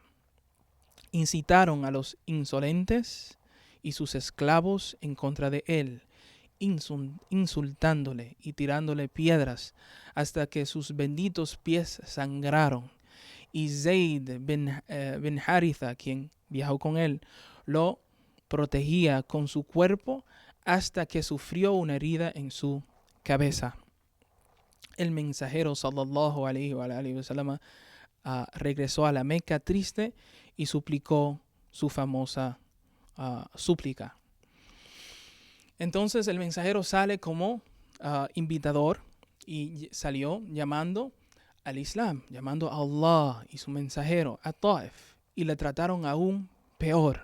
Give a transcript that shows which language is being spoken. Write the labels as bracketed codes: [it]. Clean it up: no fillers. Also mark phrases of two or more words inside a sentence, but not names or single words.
[es] Incitaron a los insolentes y sus esclavos en contra de él, insultándole y tirándole piedras hasta que sus benditos pies sangraron. Y Zayd bin Haritha, quien viajó con él, lo protegía con su cuerpo hasta que sufrió una herida en su cabeza. El mensajero [ar] صلى الله عليه وسلم [es] regresó a la Meca triste y suplicó su famosa súplica. Entonces el mensajero sale como invitador y salió llamando al Islam, llamando a Allah y su mensajero a Taif, y le trataron aún peor.